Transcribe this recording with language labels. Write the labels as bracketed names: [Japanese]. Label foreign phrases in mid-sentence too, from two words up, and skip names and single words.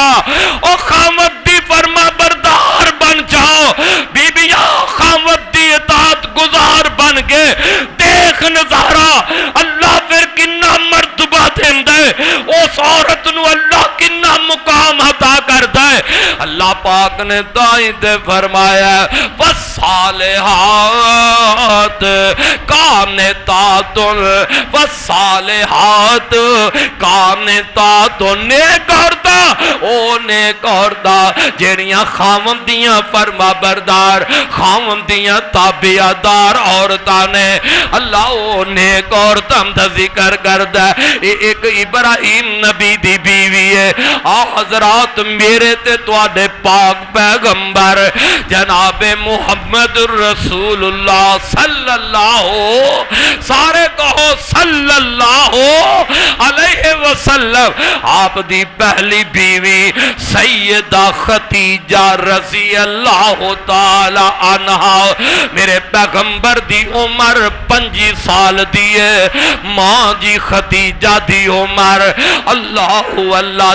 [Punjabi] او خاوند دی فرما بردار بن جاؤ، بیبیاں خاوند دی اطاعت گزار بن کے دیکھ نظارہ اللہ پھر کنا مرتبہ دیندہ ہے، اس عورت نو اللہ کنا مقام عطا کردہ ہے۔ اللہ پاک نے دائیں دے فرمایا [Arabic] والصالحات قانتات والصالحات قانتات [Punjabi] نیک عورتاں او نیک عورتاں جڑیاں خاوندیاں فرما بردار خاوندیاں تابعدار عورتاں نے، اللہ او نیک عورتاں دا ذکر کردہ ہے۔ ایک ابراہیم نبی دی بیوی ہے، حضرات میرے تے تواڈے پاک پیغمبر جناب محمد رسول اللہ صلی اللہ سارے کہو [Arabic] صلی اللہ علیہ وسلم، [Punjabi] آپ دی پہلی بیوی سیدہ خدیجہ [Arabic] رضی اللہ تعالی عنہا، [Punjabi] میرے پیغمبر دی عمر 25 سال دی ہے، ماں جی خدیجہ دی عمر اللہ